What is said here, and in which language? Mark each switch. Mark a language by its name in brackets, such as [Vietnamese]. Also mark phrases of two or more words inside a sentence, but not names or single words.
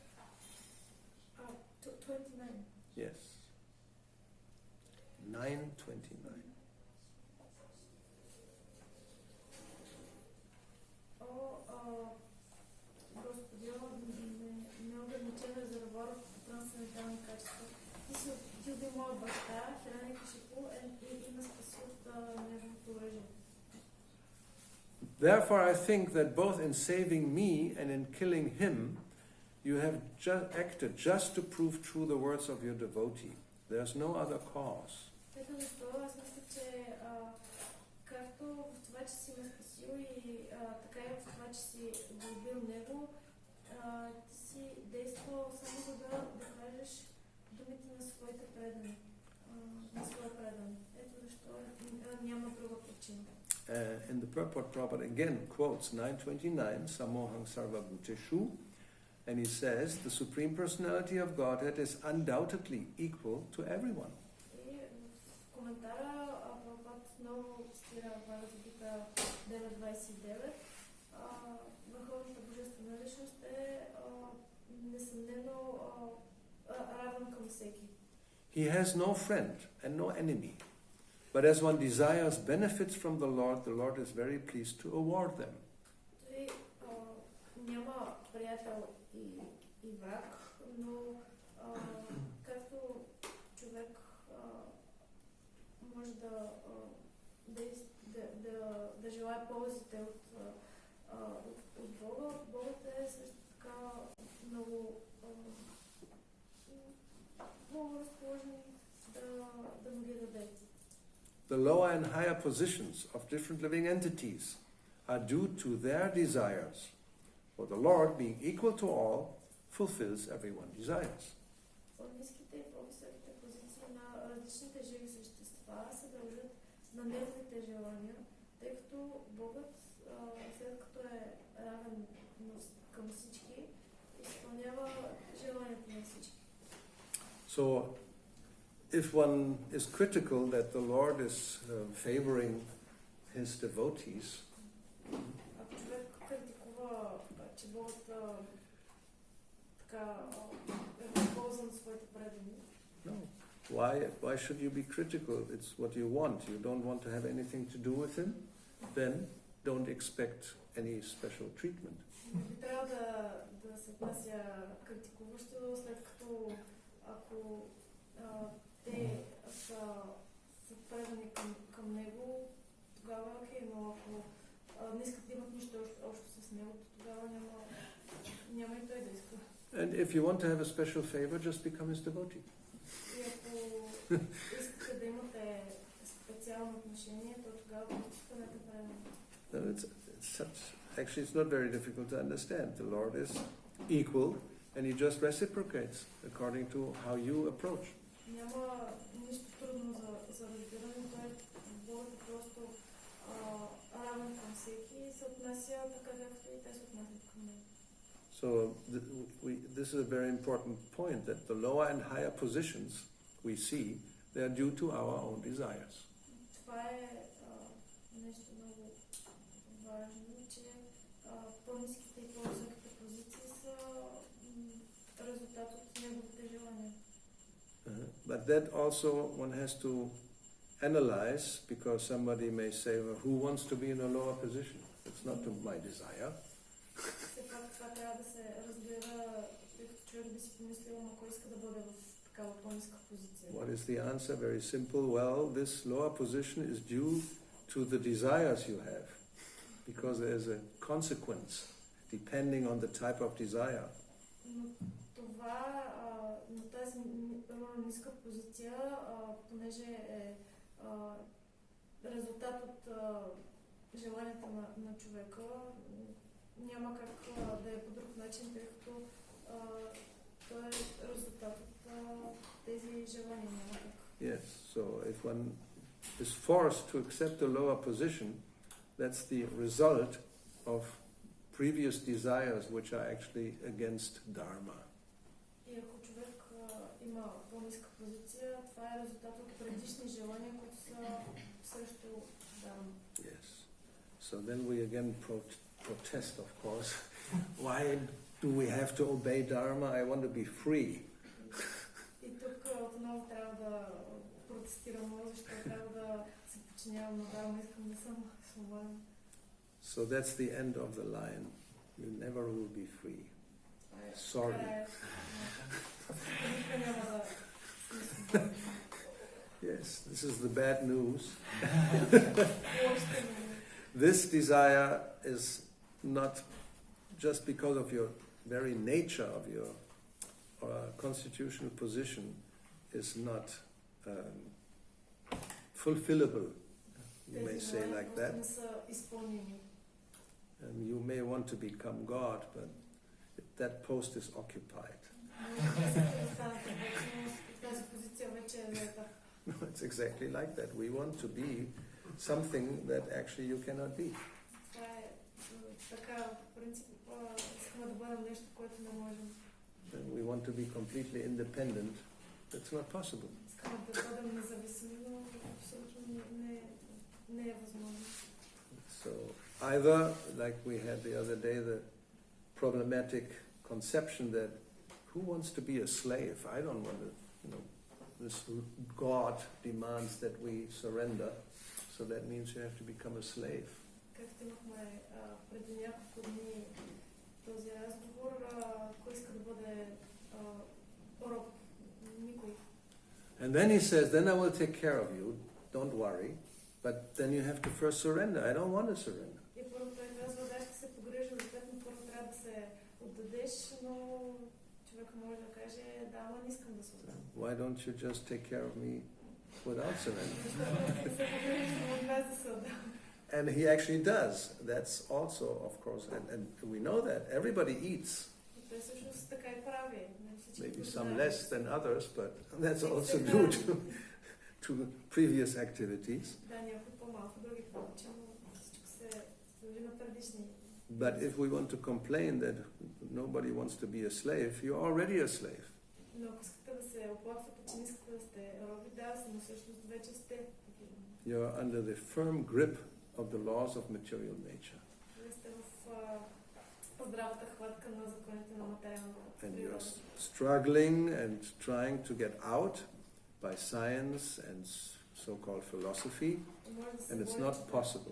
[English] 29. Yes. 9:29. [Bulgarian] Господи, неограничен резервуар от трансцендентални качества. Ти си убил моя баща, Hiranyakashipu, и ме спаси от неговото оръжие. [English] Therefore, I think that both in saving me and in killing him, you have acted just to prove true the words of your devotee. There's no other cause. [Bulgarian] Ето защо аз мисля, че както в това, че си ме спасил и така и в това, че си го убил него, ти си действал само за да кажеш думите на своите предани. На своя предан. Ето защо няма друга причина. [English] In the purport, Prabhupada again quotes 9:29, [Sanskrit] Samohang Sarva Bhuteshu, [English] and he says, the Supreme Personality of Godhead is undoubtedly equal to everyone. [Bulgarian] И в коментара Прабхупад много цитира Бхагавад-гита 9.29. Върховната божествена личност е несъмнено равен към всеки. [English] He has no friend and no enemy. But as one desires benefits from the Lord is very pleased to award them. [Bulgarian] Той няма приятел и враг, но както човек може да желае ползите от Бога, Богът е също така много разположен да му ги даде. [English] The lower and higher positions of different living entities are due to their desires, for the Lord, being equal to all, fulfills everyone's desires. [Bulgarian] По-ниските и по-високите позиции на различните живи същества се дължат на неговите желания, тъй като Богът, след като е равен към всички, изпълнява желанията на всички. [English] So, if one is critical that the Lord is favoring his devotees, [Bulgarian] Ако човек критикува, че Богът така е възползван своите предани, [English] no. Why should you be critical? It's what you want. You don't want to have anything to do with him, then don't expect any special treatment. [Bulgarian] не би трябва да се отнася критикуващо, след като ако те са предани към него, тогава е окей, но ако не искат да имат нищо общо с него, тогава няма и той да иска. [English] And if you want to have a special favor, just become his devotee. [Bulgarian] И ако искате да имате специално отношение, то тогава станете предани. [English] Actually, it's not very difficult to understand. The Lord is equal, and he just reciprocates according to how you approach. [Bulgarian] Няма нищо трудно за разбиране, Бог е просто равен към всеки и се отнася така, както и те се отнасят към него. [English] So this is a very important point, that the lower and higher positions we see, they are due to our own desires. [Bulgarian] Това е нещо много важно, че по-ниските и по-високите позиции са резултат от неговите желания. [English] But that also one has to analyze, because somebody may say, well, who wants to be in a lower position? It's not to my desire. [Bulgarian] Все пак това трябва да се разбира, тъй като човек би си помислил, но кой иска да бъде в такава по-ниска позиция. [English] What is the answer? Very simple. Well, this lower position is due to the desires you have, because there is a consequence depending on the type of desire. [Bulgarian] Но това на тази ниска позиция, понеже е резултат от желанията на човека, няма как да е по друг начин, тъй като той е резултат от тези желания, няма как. [English] Yes, so if one is forced to accept a lower position, that's the result of previous desires which are actually against Dharma. [Bulgarian] И ако човек има по-ниска позиция, това е резултат от предишни желания, които са срещу Дharma. [English] Yes. So then we again protest, of course. Why do we have to obey Dharma? I want to be free. [Bulgarian] И тук отново трябва да протестирам, защото трябва да се подчинявам на Дharma, искам да съм свободен. [English] So that's the end of the line. You never will be free. Sorry. [Bulgarian] Никога няма да съм свободен. [English] Yes, this is the bad news. [Bulgarian] Лошите новини. [English] This desire is not just because of your very nature of your constitutional position is not fulfillable, you may say like that. [Bulgarian] Не са изпълними. [English] And you may want to become God, but that post is occupied. [Bulgarian] Тази позиция вече е заета. [English] No, it's exactly like that. We want to be something that actually you cannot be. [Bulgarian] Това е така, в принцип, искаме да бъдем нещо, което не можем. [English] And we want to be completely independent. That's not possible. [Bulgarian] Искаме да бъдем независими, но абсолютно не е възможно. [English] So either, like we had the other day, the problematic conception that who wants to be a slave? I don't want to, this God demands that we surrender, so that means you have to become a slave. [Bulgarian] Както имахме преди няколко дни този разговор, кой иска да бъде роб? Никой. [English] And then he says, then I will take care of you, don't worry, but then you have to first surrender. I don't want to surrender. [Bulgarian] И първо той казва, да, ще се погрежа за теб, но първо трябва да се отдадеш, но човек може да каже, да, ама не искам да се отдам. [English] Why don't you just take care of me without surrender? [Bulgarian] Се погрежа от без да се отдам. [English] And he actually does. That's also, of course, and we know that. Everybody eats. [Bulgarian] И той всъщност така и прави. [English] Maybe some less than others, but that's also due to previous activities. [Bulgarian] Да, някои по-малко, други повече, но всичко се дължи на предишни. [English] But if we want to complain that nobody wants to be a slave, you're already a slave. [Bulgarian] Но ако искате да се оплаквате, че не искате да сте роби, да, но всъщност вече сте такива. [English] You're under the firm grip of the laws of material nature. [Bulgarian] Вие сте в здравата хватка на законите на материалната [English] And [Bulgarian] природа. [English] you're struggling and trying to get out by science and so-called philosophy, and it's not possible.